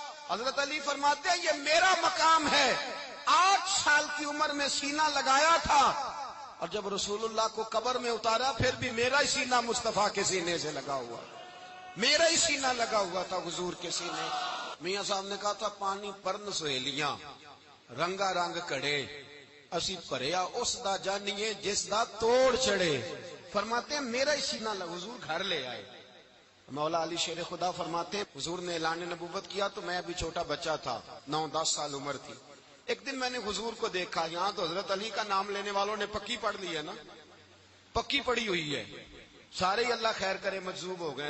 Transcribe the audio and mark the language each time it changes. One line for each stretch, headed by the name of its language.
Urdu: حضرت علی فرماتے ہیں یہ میرا مقام ہے، 8 سال کی عمر میں سینہ لگایا تھا اور جب رسول اللہ کو قبر میں اتارا پھر بھی میرا ہی سینہ مصطفیٰ کے سینے سے لگا ہوا، میرا ہی سینہ لگا ہوا تھا حضور کے سینے.
Punjabi: میاں صاحب نے کہا تھا پانی پرن سہیلیاں رنگا رنگ کڑے، اسی پریا اس دا جانیے جس دا توڑ چڑھے.
Urdu: فرماتے ہیں میرا ہی سینہ لگا. حضور گھر لے آئے. مولا علی شیر خدا فرماتے ہیں حضور نے اعلان نبوت کیا تو میں ابھی چھوٹا بچہ تھا، 9-10 سال عمر تھی. ایک دن میں نے حضور کو دیکھا، یہاں تو حضرت علی کا نام لینے والوں نے پکی پڑھ لی ہے نا، پکی پڑی ہوئی ہے، سارے ہی اللہ خیر کرے مجذوب ہو گئے.